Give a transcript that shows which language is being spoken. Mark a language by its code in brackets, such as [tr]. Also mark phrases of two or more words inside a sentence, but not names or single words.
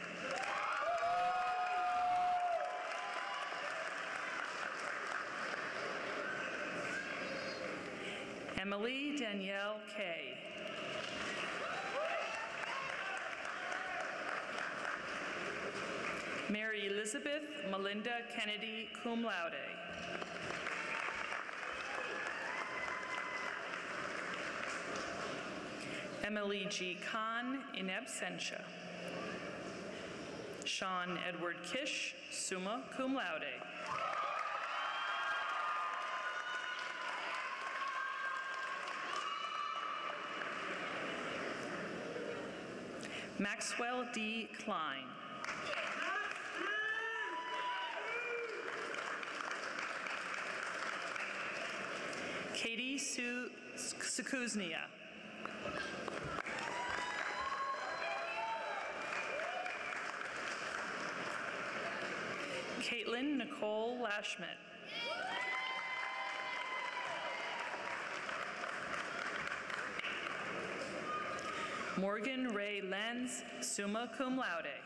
[en] Emily Danielle Kay. Mary Elizabeth Melinda Kennedy, [la] cum laude. [en] Emily G. [la] Kahn, in absentia. [en] Sean Edward Kish, [la] summa cum laude. [en] Maxwell D. Klein. Katie Sue Sakuznia. Caitlin Nicole Lashmet. Morgan Ray Lenz, [la] summa cum laude.